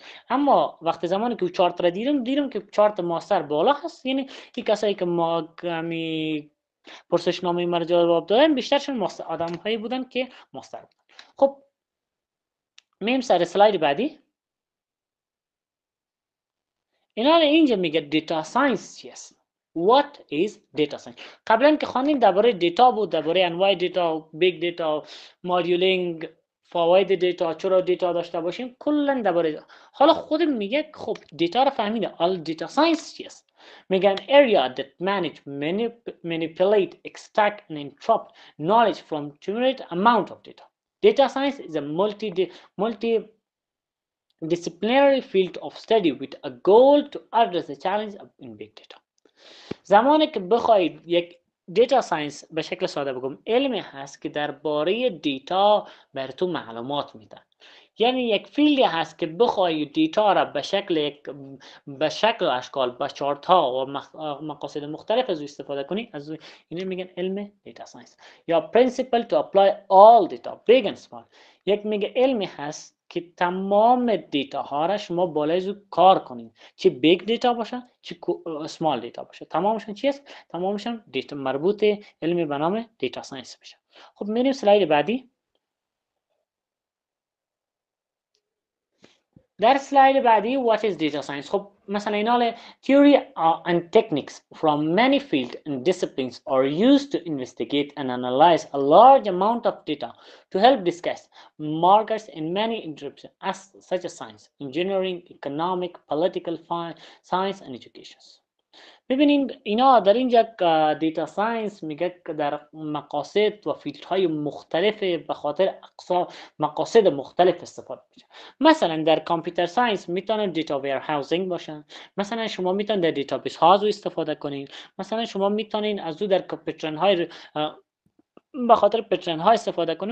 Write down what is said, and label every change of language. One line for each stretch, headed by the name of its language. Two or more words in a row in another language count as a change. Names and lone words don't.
Persian: اما وقتی زمانی که چارت را دیدم که چارت ماستر بالا هست، یعنی این کسایی که ما کمی پرسشنامه ما رو جواب دادن بیشترشون ماستر آدم هایی بودن که ماستر بودن. خب میم سر اسلاید بعدی. اینا اینجا میگه
English: data science
Persian: چیست؟
English: What is data science؟
Persian: قبلا که خواندیم درباره دیتا بود، درباره انواع دیتا،
English: big data,
Persian: مدیولینگ، فواید دیتا، چرا دیتا داشته باشیم، کلا درباره. حالا خود میگه خب دیتا رو فهمیده، حالا
English: data science
Persian: چیست؟
English: میگن area that manage, manipulate, extract and interpret knowledge from cumulative amount of data. Data science is a multidisciplinary field of study with a goal to address the challenge in big data.
Persian: زمانی که بخواید یک
English: data science
Persian: به شکل ساده بگم علمی هست که درباره دیتا براتون معلومات میده. یعنی یک فیلدی هست که بخوای دیتا را به شکل و اشکال با چارت ها و مقاصد مختلف از استفاده کنی، از اینو میگن علم
English: data science
Persian: یا
English: principle to apply all data big and small.
Persian: یک میگه علمی هست که تمام دیتا ها را شما بالای زو کار کنین، چه
English: big data
Persian: باشه چه
English: small data
Persian: باشه، تمامشون چیست؟ تمامشون دیتا مربوط علمی به نام
English: data science
Persian: بشه. خب میریم سلاید بعدی. در سلاید بعدی what is data science. خب مثلا اینا
English: theory and techniques from many fields and disciplines are used to investigate and analyze a large amount of data to help discuss markers in many industries such as science, engineering, economic, political, science and education.
Persian: ببینین اینا در اینجا
English: data science
Persian: میگه که در مقاصد و فیلدهای مختلف به خاطر مقاصد مختلف استفاده میشه. مثلا در
English: computer science
Persian: میتونه
English: data warehousing
Persian: باشه، مثلا شما میتونید در دیتابیس ها استفاده کنین، مثلا شما میتونین از او در پترن های به خاطر پترن ها استفاده کنین.